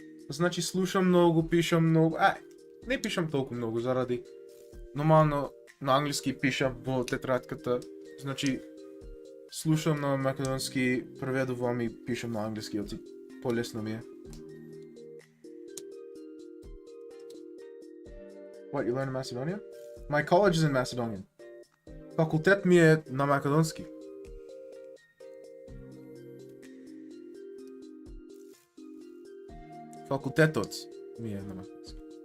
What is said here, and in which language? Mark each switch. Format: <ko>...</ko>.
<mk>Значи слушам многу, пишам многу. Не пишам толку многу заради нормално на англиски пишам во тетрадката. Значи слушам на македонски, преведувам и пишам на англиски, оти по-лесно ми е.</mk> <en>What, you learn in Macedonia? My college is in Macedonian.</en> <mk>Факултет ми е на македонски. Факултетот ми е на македонски.</mk>